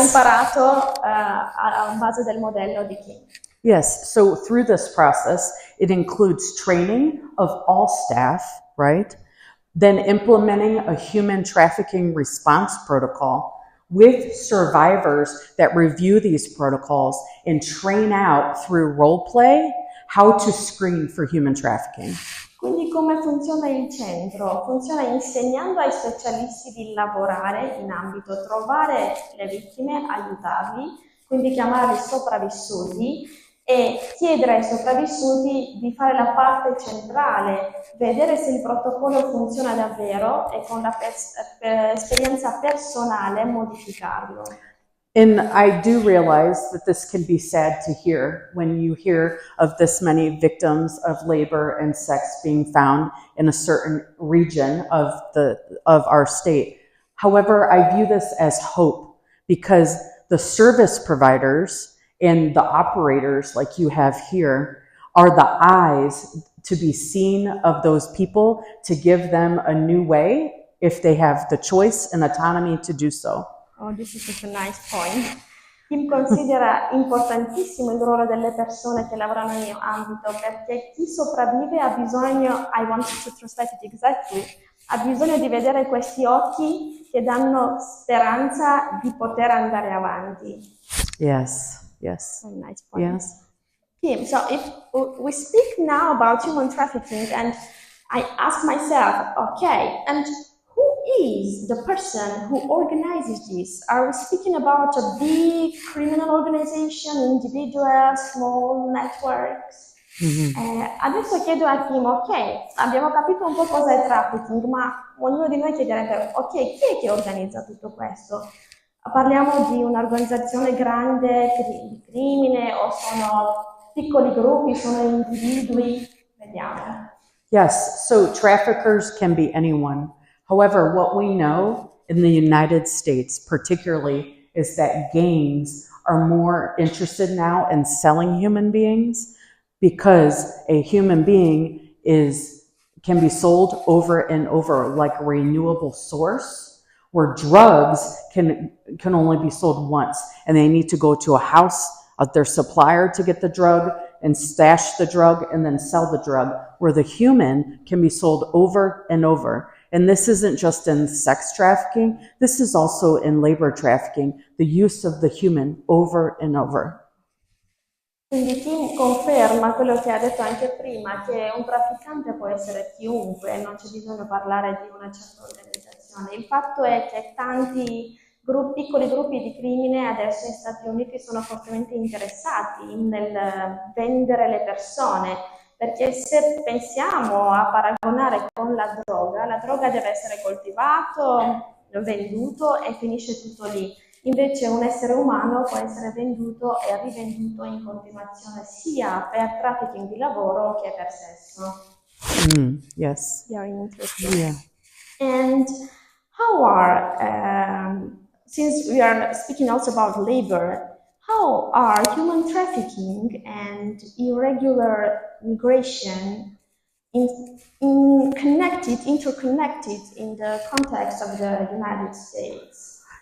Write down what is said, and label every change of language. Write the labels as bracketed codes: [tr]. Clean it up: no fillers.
[it] ha imparato a base del modello di King. [en] Yes, so through this process, it includes training of all staff, right? Then implementing a human trafficking response protocol, with survivors that review these protocols and train out through role play how to screen for human trafficking. [it] Quindi come funziona il centro? Funziona insegnando ai specialisti di lavorare in ambito, trovare le vittime, aiutarli, quindi chiamarli sopravvissuti e chiedere ai sopravvissuti di fare la parte centrale, vedere se il protocollo funziona davvero e con l'esperienza personale modificarlo. [en] And I do realize that this can be sad to hear when you hear of this many victims of labor and sex being found in a certain region of our state. However, I view this as hope because the service providers and the operators like you have here are the eyes to be seen of those people to give them a new way if they have the choice and autonomy to do so. Oh, this is such a nice point. [it] Kim considera importantissimo il ruolo delle persone che lavorano nel mio ambito perché chi sopravvive ha bisogno, [en] I want to translate it exactly, [it] ha bisogno di vedere questi occhi che danno speranza di poter andare avanti. [en] Yes. Very nice point. Yes. Kim, so if we speak now about human trafficking and I ask myself, okay, and who is the person who organizes this? Are we speaking about a big criminal organization, individuals, small networks? [it] Adesso chiedo a Kim, ok, abbiamo capito un po' cosa è trafficking, ma ognuno di noi chiederebbe, ok, chi è che organizza tutto questo? Parliamo di un'organizzazione grande di crimine o sono piccoli gruppi, sono individui? Vediamo. [en] Yes, so traffickers can be anyone. However, what we know in the United States particularly is that gangs are more interested now in selling human beings because a human being can be sold over and over like a renewable source, where drugs can only be sold once and they need to go to a house of their supplier to get the drug and stash the drug and then sell the drug, where the human can be sold over and over. And this isn't just in sex trafficking, this is also in labor trafficking, the use of the human over and over. [it] Quindi Kim conferma quello che ha detto anche prima, che un trafficante può essere chiunque, non c'è bisogno di parlare di una certa organizzazione. Il fatto è che tanti piccoli gruppi di crimine adesso negli Stati Uniti sono fortemente interessati nel vendere le persone, perché se pensiamo a paragonare con la droga deve essere coltivato, venduto e finisce tutto lì. Invece un essere umano può essere venduto e rivenduto in continuazione sia per trafficking di lavoro che per sesso. [en] Yes. Very interesting. Yeah. And how since we are speaking also about labor, how are human trafficking and irregular migration interconnected in the context of the United States?